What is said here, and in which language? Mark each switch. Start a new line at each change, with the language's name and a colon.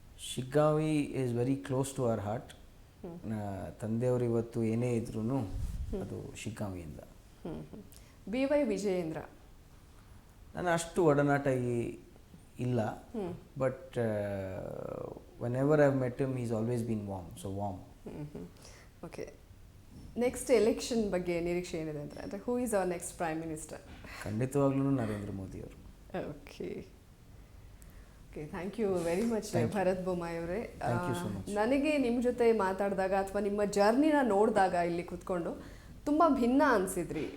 English: Shiggavi is very close to our heart.
Kannada: ತಂದೆಯವರು ಇವತ್ತು ಏನೇ ಇದ್ರೂ ಅದು ಶಿಗ್ಗಾವಿಯಿಂದ. BY ವಿಜಯೇಂದ್ರ ನಾನು ಅಷ್ಟು ಒಡನಾಟ ಇಲ್ಲ,
English: But whenever I've met him he's always been warm. Okay. Next election
Kannada: ಬಗ್ಗೆ ನಿರೀಕ್ಷೆ ಏನಿದೆ ಅಂದರೆ
English: Who is our next prime minister?
Kannada: ಖಂಡಿತವಾಗ್ಲೂ ನರೇಂದ್ರ ಮೋದಿ ಅವರು.
English: Okay. Thank you very much Bharat Bommai ಅವರೇ.
Kannada: ನನಗೆ ನಿಮ್ಮ ಜೊತೆ ಮಾತಾಡಿದಾಗ ಅಥವಾ ನಿಮ್ಮ ಜರ್ನಿನ ನೋಡಿದಾಗ ಇಲ್ಲಿ ಕೂತ್ಕೊಂಡು ತುಂಬ ಭಿನ್ನ ಅನಿಸಿದ್ರಿ.